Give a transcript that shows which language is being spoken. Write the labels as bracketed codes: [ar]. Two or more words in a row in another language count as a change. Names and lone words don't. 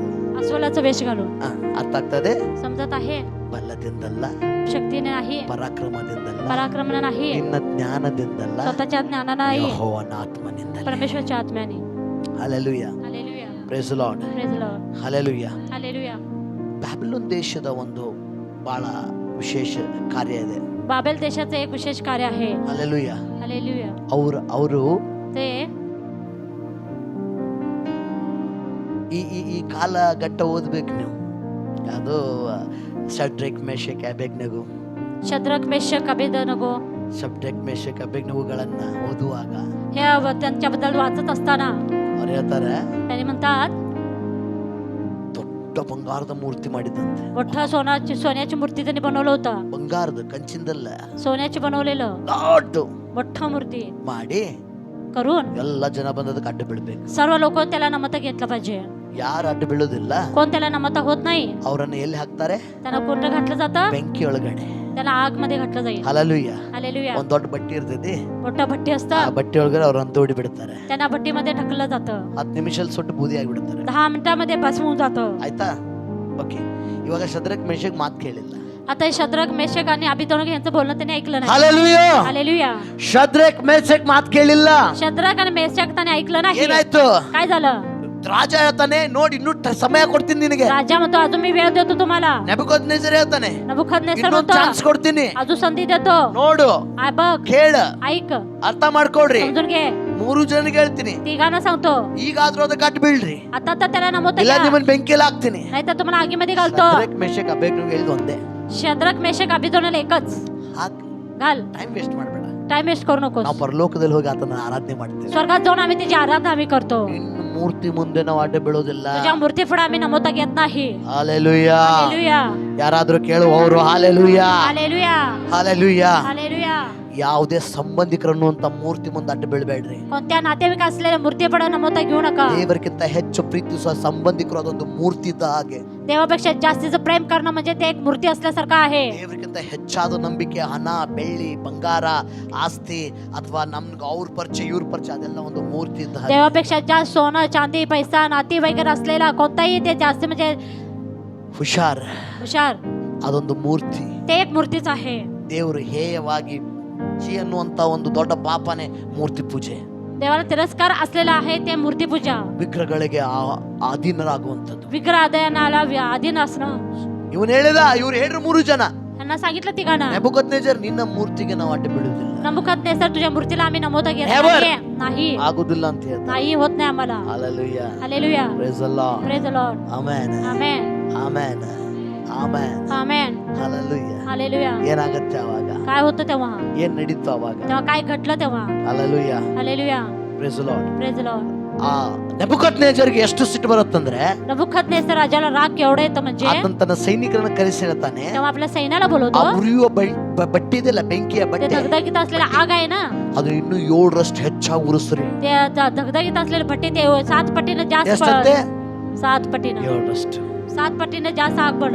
[mr] अस्वलाचा वेश घालून. [kn] ಅರ್ಥ ಆಗ್ತದೆ? [mr] समजत आहे? [kn] ಬಲದಿಂದಲ್ಲ, [mr] शक्तीने नाही, [kn] ಪರಾಕ್ರಮದಿಂದಲ್ಲ, [mr] पराक्रमाने नाही, [kn] ನಿನ್ನ ಜ್ಞಾನದಿಂದಲ್ಲ, [mr] स्वतःच्या ज्ञानाने नाही, [kn] ಯೆಹೋವನ ಆತ್ಮನಿಂದಲೇ. [mr] परमेश्वरच्या आत्म्याने. ಹಲ್ಲೆಲೂಯ. Hallelujah. [en] Praise the Lord. Praise the Lord. ಹಲ್ಲೆಲೂಯ. Hallelujah. [kn] ಬ್ಯಾಬಿಲೋನ್ ದೇಶದ ಒಂದು ಬಹಳ ವಿಶೇಷ ಕಾರ್ಯ ಇದೆ. [mr] बाबेल देशाचं एक विशेष कार्य आहे. ಹಲ್ಲೆಲೂಯ. Hallelujah. [kn] ಅವರು [mr] ते [kn] ಈ ಕಾಲ ಘಟ್ಟ ಓದ್ಬೇಕು ನೀವು. ಅದು ಶಡ್ರೆಕ್ ಮೇಷಕ್ ಅಬೇದ್ನೆಗೋ, [mr] शद्रक मेशक अबेदनगो [kn] ಶಡ್ರೆಕ್ ಮೇಷಕ್ ಅಬೇದ್ನೆಗೋಗಳನ್ನ ಓದುವಾಗ [mr] हे त्यांच्याबद्दल वाचत असताना [kn] ಅವ್ರು ಹೇಳ್ತಾರೆ, [mr] त्यांनी म्हणतात [kn] ದೊಡ್ಡ ಬಂಗಾರದ ಮೂರ್ತಿ ಮಾಡಿದಂತೆ. [mr] मोठा सोन्याची मूर्ती त्यांनी बनवलं होतं. [kn] ಬಂಗಾರದ ಕಂಚಿಂದಲ್ಲ, [mr] सोन्याची बनवलेलं [kn] ದೊಡ್ಡ [mr] मोठा मूर्ती [kn] ಮಾಡಿ [mr] करून [kn] ಎಲ್ಲ ಜನ ಬಂದದಕ್ಕೆ ಅಡ್ಡ ಬೀಳ್ಬೇಕು. [mr] सर्व लोक त्याला नमता घेतलं पाहिजे. [kn] ಯಾರು ಅಡ್ಡ ಬೀಳೋದಿಲ್ಲ [mr] कोण त्याला नमता होत नाही [kn] ಅವರನ್ನ ಎಲ್ಲಿ ಹಾಕ್ತಾರೆ? [mr] त्यांना कुठं घातलं जातं? [kn] ಬೆಂಕಿ ಒಳಗಡೆ. [mr] त्याला आग मध्ये घातलं जाईल. ಹಲ್ಲೆಲೂಯ. हालेलुया. [kn] ಒಂದ್ ದೊಡ್ಡ ಬಟ್ಟಿ ಇರ್ತೈತಿ, [mr] मोठा भट्टी [kn] ಆ [mr] असतं, [kn] ಬಟ್ಟಿ ಒಳಗಡೆ ಅವ್ರನ್ನ ತೋಡಿ ಬಿಡ್ತಾರೆ. [mr] त्यांना भट्टीमध्ये ढकललं जातं. [kn] 10 ನಿಮಿಷದಲ್ಲಿ ಸುಟ್ಟು ಬೂದಿ ಆಗಿಬಿಡ್ತಾರೆ. [mr] 10 मिनिटांमध्ये भस्म होऊन जातं. [kn] ಆಯ್ತಾ? ಓಕೆ. ಇವಾಗ ಶದ್ರಕ್ ಮೇಷಕ್ ಮಾತು ಕೇಳಿಲ್ಲ. [mr] आता हे शद्रक मेशक आणि अबिदोनग यांचं बोलणं त्यांनी ऐकलं नाही. ಹಲ್ಲೆಲೂಯ. हालेलुया. [kn] ಶದ್ರಕ್ ಮೇಷಕ್ ಮಾತು ಕೇಳಿಲ್ಲ. [mr] शद्रक आणि मेशक त्यांनी ऐकलं नाही. [kn] ಏನಾಯ್ತು? [mr] काय झालं? [kn] ರಾಜ ಹೇಳ್ತಾನೆ, ನೋಡಿ ಇನ್ನೂ ಸಮಯ ಕೊಡ್ತೀನಿ ನಿನಗೆ. [mr] राजा म्हणतो अजून मी वेळ देतो तुम्हाला. [kn] ನೆಬೂಕದ್ನೆಚ್ಚರ್ ಹೇಳ್ತಾನೆ, [mr] नबूकदनेस्सर [kn] ಇನ್ನೊಂದು [mr] म्हणतो [kn] ಚಾನ್ಸ್ ಕೊಡ್ತೀನಿ, [mr] अजून संधी देतो. [kn] ನೋಡು, [mr] बघ, [kn] ಕೇಳ, [mr] ऐक, [kn] ಅರ್ಥ ಮಾಡ್ಕೊಳ್ರಿ. [mr] समजून घे. [kn] 3 ಜನರಿಗೆ ಹೇಳ್ತೀನಿ, [mr] तिघांना सांगतो [kn] ಈಗಾದ್ರೂ ಅದಕ್ಕೆ ಅಡ್ಡ ಬೀಳ್ರಿ, [mr] आता तर त्याला नमवता [kn] ಇಲ್ಲ [mr] घ्या, [kn] ನಿಮ್ಮನ್ನ ಬೆಂಕಿಯಲ್ಲಿ ಹಾಕ್ತೀನಿ. [mr] नाही तर तुम्हाला आगीमध्ये घालतो. [kn] ಶದ್ರಕ್ ಮೇಷಕ್ ಅಬೇದ್ನೆಗೋ ಹೇಳಿದ ಒಂದೇ, [mr] शद्रक मेशक अबिदोनला एकच [kn] ಹಾಕ್. [mr] घाल. [en] time waste [kn] ಮಾಡಬೇಡ. [en] time waste [mr] करू नकोस. [kn] ನಾವು ಪರಲೋಕದಲ್ಲಿ ಹೋಗಿ ಆತನ ಆರಾಧನೆ ಮಾಡ್ತೇವೆ. [mr] स्वर्गात जाऊन आम्ही त्याची आराधना आम्ही करतो. [kn] ಇನ್ನು ಮೂರ್ತಿ ಮುಂದೆ ನಾವು ಅಡ್ಡ ಬೀಳೋದಿಲ್ಲ. [mr] तुझ्या मूर्ती पुढे आम्ही नमवता घेत नाही. ಹಾಲೆಲೂಯ. हालेलुया. [kn] ಯಾರಾದ್ರೂ ಕೇಳುವವರು ಹಾಲೆಲೂಯ, [mr] हालेलुया. ಹಾಲೆಲೂಯ. हालेलुया. [kn] ಯಾವುದೇ ಸಂಬಂಧಿಕರನ್ನು ಅಂತ ಮೂರ್ತಿ ಮುಂದೆ ಅಡ್ಡ ಬೀಳಬೇಡ್ರಿ. [mr] कोणत्या नातेवाईक असलेल्या मूर्ती पुढे नमवता घेऊ नका. [kn] ದೇವರಿಗಿಂತ ಹೆಚ್ಚು ಪ್ರೀತಿಸುವ ಸಂಬಂಧಿಕರು ಅದೊಂದು ಮೂರ್ತಿ ಇದ್ದ ಹಾಗೆ. [mr] देवापेक्षा जास्तीचं प्रेम करणं म्हणजे ते एक मूर्ती असल्यासारखं आहे. [kn] ದೇವರಿಗಿಂತ ಹೆಚ್ಚಾದ ನಂಬಿಕೆ ಹಣ, ಬೆಳ್ಳಿ, ಬಂಗಾರ, ಆಸ್ತಿ ಅಥವಾ ನಮ್ಗೆ ಅವ್ರ ಪರಿಚಯ ಇವ್ರ ಪರಿಚಯ ಅದೆಲ್ಲ ಒಂದು ಮೂರ್ತಿ ಇದ್ದ ಹಾಗೆ. [mr] देवापेक्षा जास्त सोनं, चांदी, पैसा, नाती वगैरे असलेला कोणताही ते जास्त म्हणजे [kn] ಹುಷಾರ್, [mr] हुशार, [kn] ಅದೊಂದು ಮೂರ್ತಿ. [mr] ते एक मूर्तीच आहे. [kn] ದೇವರು ಹೇಯವಾಗಿ ಅನ್ನುವಂತ ಒಂದು ದೊಡ್ಡ ಪಾಪನೆ ಮೂರ್ತಿ ಪೂಜೆ. [mr] देवाला तिरस्कार असलेला आहे ते मूर्ती पूजा. [kn] ವಿಗ್ರಹಗಳಿಗೆ ಅಧೀನರಾಗುವಂಥದ್ದು. [mr] विग्रहादयानाला अधीन असणं. [kn] ಇವನು ಹೇಳಿದ, ಇವ್ರು ಹೇಳ್ರು 3 ಜನ, [mr] त्यांना सांगितलं तिघांना, [kn] ನೆಬೂಕದ್ನೆಚ್ಚರ್ ನಿನ್ನ ಮೂರ್ತಿಗೆ ನಾವು ಅಡ್ಡ ಬೀಳುವುದಿಲ್ಲ, [mr] नबूकदनेस्सर तुझ्या मूर्तीला आम्ही नमवता घेत Never. नाही. [kn] ಆಗುದಿಲ್ಲ ಅಂತ ಹೇಳ್ತಾರೆ. [mr] नाही, होत नाही आम्हाला. ಹಾಲೆಲೂಯ. हालेलुया. [en] Praise the Lord. Praise the Lord. ಆಮೆನ್, Amen. ಆಮೆನ್, ಆಮೆನ್. Amen. ಹಾಲೆಲೂಯ. हालेलुया. [kn] ಏನಾಗುತ್ತೆ ಅವಾಗ? [mr] काय होतं तेव्हा? [kn] ಏನ್ ನಡೀತು ಅವಾಗ? [mr] तेव्हा काय घडलं तेव्हा? ಹಾಲೆಲೂಯ. हालेलुया. [en] Praise the Lord. Praise the Lord. [kn] ಆ ನೆಬೂಕದ್ನೆಚ್ಚರ್ಗೆ ಎಷ್ಟು ಸಿಟ್ಟು ಬರುತ್ತಂದ್ರೆ, [mr] नबूकदनेस्सर राजाला राग केवढा येतो म्हणजे [kn] ಆತನ ತನ್ನ ಸೈನಿಕರನ್ನ ಕರೆಸಿ ಹೇಳ್ತಾನೆ, [mr] तेव्हा आपल्या सैन्याला [kn] ಆ [mr] बोलवतो. [kn] ಉರಿಯುವ ಬಟ್ಟೆ ಇದೆಯಲ್ಲ, ಬೆಂಕಿಯ [mr] ते [kn] ಬಟ್ಟೆ, [mr] धगधगीत असलेला आग आहे ना, [kn] ಅದು ಇನ್ನೂ 7ರಷ್ಟು ಹೆಚ್ಚಾಗಿ ಉರಿಸ್ರಿ. [mr] ते धगधगीत असलेले भट्टी ते 7 पटीनं जास्त [kn] ಎಷ್ಟಂತೆ? [mr] 7 पटीनं [kn] 7ರಷ್ಟು. [mr] 7 पटीनं जास्त आग बनव.